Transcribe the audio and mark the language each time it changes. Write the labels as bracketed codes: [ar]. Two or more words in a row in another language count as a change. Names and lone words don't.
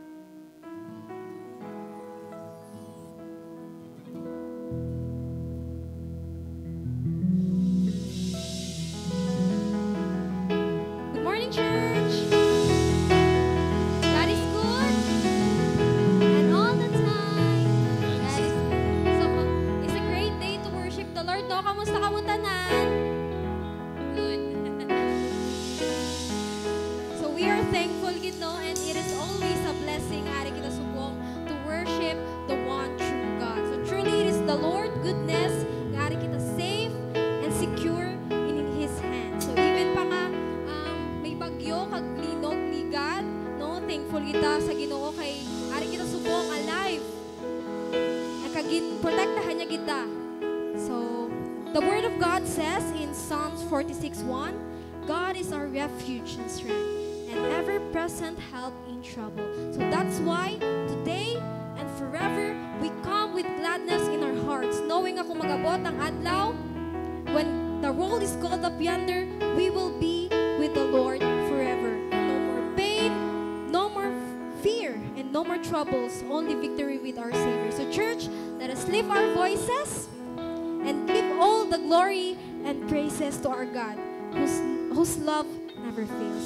[en] Good morning, church! [hil] Kamusta ka mo tanan? [en] Good. So we are thankful [hil] gid no, [en] and it is always a blessing [hil] ari kita subong [en] to worship the one true God. So truly it is the Lord goodness [hil] nga ari kita [en] safe and secure in His hands. So even [hil] pa nga may bagyo kag linog ni God, no, thankful kita sa Ginoo kay ari kita subong alive. Kag protektahan niya kita. [en] So the Word of God says in Psalms 46:1, God is our refuge and strength, and ever-present help in trouble. So that's why today and forever we come with gladness in our hearts, knowing [hil] nga kung magabot ang adlaw, [en] when the roll is called up yonder, we will be with the Lord forever. No more pain, no more fear, and no more troubles, only victory with our Savior. So church, let us lift our voices and give all the glory and praises to our God, whose love never fails.